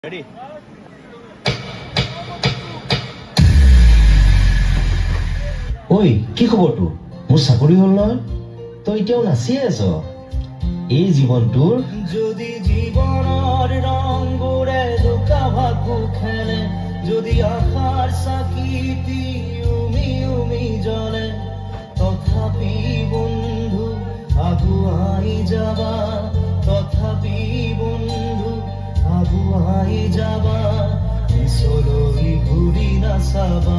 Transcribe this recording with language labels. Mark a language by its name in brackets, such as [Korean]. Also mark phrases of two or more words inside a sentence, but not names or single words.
[Assamese] রেডি? ঐ কি খবৰ তোৰ? মোৰ চাকৰি হ'ল নহয়, তই এতিয়াও নাচিয়ে আছ। এই জীৱনটোৰ যদি জীবনের রঙে লুকা ভাগ্য খেলে, যদি আশার সাকিতি উমি উমি জ্বলে, তথাপি বন্ধু আগুয়াই যাবা, তথাপি বন্ধু আগুয়াই যাবা, পিছলৈ ঘূৰি নাচাবা।